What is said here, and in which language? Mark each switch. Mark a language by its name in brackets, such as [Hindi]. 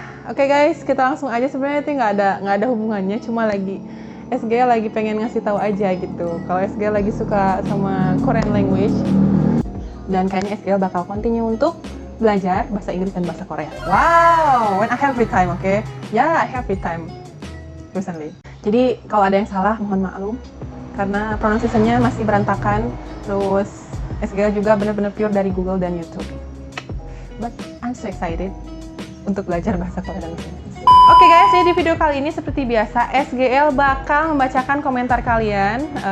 [Indonesian] Oke, guys, kita langsung aja. Sebenarnya itu nggak ada hubungannya, cuma SGL lagi pengen ngasih tahu aja gitu. Kalau SGL lagi suka sama [English] Korean language, [Indonesian] dan kayaknya SGL bakal continue untuk belajar bahasa Inggris dan bahasa Korea. [English] Wow, when I have free time, okay? Yeah, I have free time recently. [Indonesian] Jadi kalau ada yang salah, mohon maklum karena pronunciation-nya masih berantakan. Terus SGL juga benar-benar pure dari Google dan YouTube. [English] But I'm so excited [Indonesian] untuk belajar bahasa Korea dan bahasa Inggris. Oke, guys, jadi di video kali ini seperti biasa SGL bakal membacakan komentar kalian.